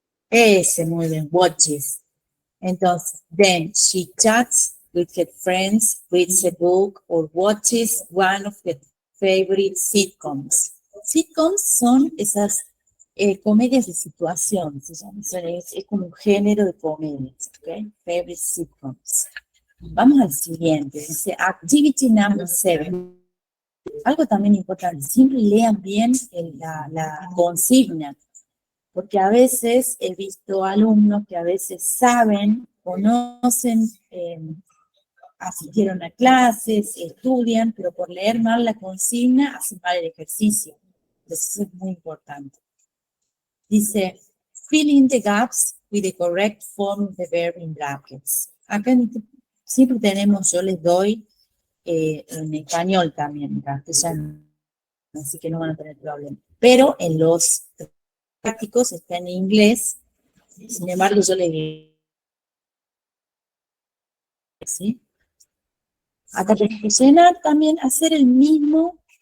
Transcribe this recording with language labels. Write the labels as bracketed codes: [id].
[es] Ese, muy bien, watches. [en] Entonces, then she chats with her friends, reads a book, or watches one of her favorite sitcoms. [es] Sitcoms son esas comedias de situación, se llama, es como un género de comedias, ¿ok? [en] Favorite sitcoms. [es] Vamos al siguiente, dice [en] activity number 7. [es] Algo también importante, siempre lean bien la consigna, porque a veces he visto alumnos que a veces saben, conocen, asistieron a clases, estudian, pero por leer mal la consigna hacen mal el ejercicio. Entonces eso es muy importante. [en] Dice, fill in the gaps with the correct form of the verb in brackets. [es] Acá siempre tenemos, yo les doy en español también, en castellano, así que no van a tener problema. Pero en los prácticos está en inglés, sin embargo yo les digo, ¿sí? Acá tenemos que llenar también, hacer el mismo